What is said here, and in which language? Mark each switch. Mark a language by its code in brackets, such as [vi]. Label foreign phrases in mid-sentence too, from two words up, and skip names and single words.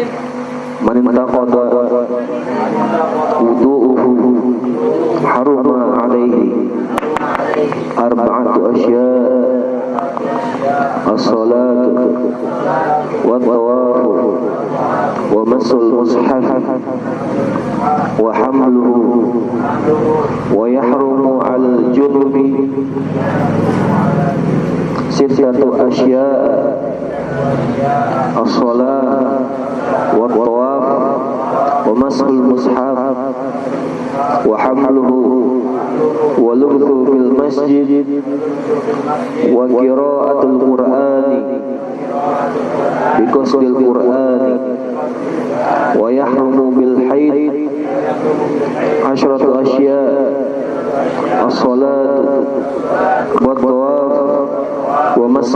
[ar] من انتقض وضوءه حرم عليه أربعة أشياء الصلاة والطواف ومس المصحف وحمله ويحرم الجنب ستة أشياء الصلاة والطواف ومس المصحف وحمله واللبث في المسجد وقراءة القرآن بقصد القرآن ويحرم بال الحيض عشرة أشياء الصلاة والطواف ومس